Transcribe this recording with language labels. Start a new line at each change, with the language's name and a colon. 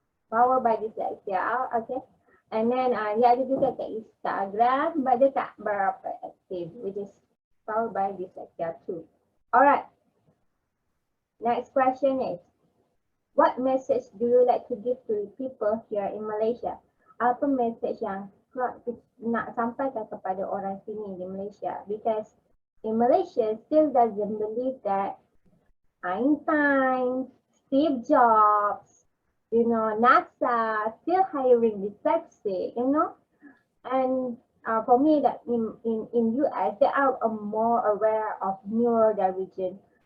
English: Power by Dyslexia, okay? And then
Malay: dia ada juga kat Instagram,
English: but
Malay: dia tak berapa aktif,
English: which is Power by Dyslexia too. Alright. Next question is, what message do you like to give to people here in Malaysia?
Malay: Apa message yang nak sampaikan kepada orang sini di Malaysia?
English: Because in Malaysia still doesn't believe that Einstein, Steve Jobs, NASA still hiring dyslexic, And for me, that in US, they are more aware of neurodivergent.